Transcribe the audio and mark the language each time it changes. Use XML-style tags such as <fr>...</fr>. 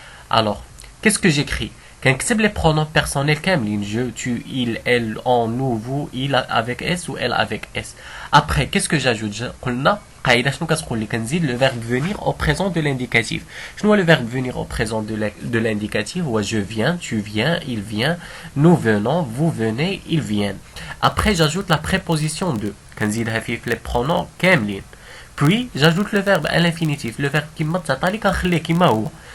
<fr>Alors, qu'est-ce que j'écris?</fr> <ar>كنكتب</ar> <fr>les pronoms personnels</fr> <ar>كاملين</ar> <fr>je, tu, il, elle, on, nous, vous, il avec s ou elle avec s. Après, qu'est-ce que j'ajoute?</fr> <ar>قلنا قاعدة شنو كتقول لي؟ كنزيد</ar> <fr>le verbe venir au présent de l'indicatif.</fr> <ar>شنو هو</ar> <fr>le verbe venir au présent de l'indicatif؟ هو je viens, tu viens, il vient, nous venons, vous venez, ils viennent. Après, j'ajoute la préposition de.</fr> <ar>كنزيدها في</ar> <fr>les pronoms</fr> <ar>كاملين.</ar> <fr>Puis, j'ajoute le verbe à l'infinitif. Le verbe</fr> <ar>كيما تعطى لي كنخليه كيما هو.</ar>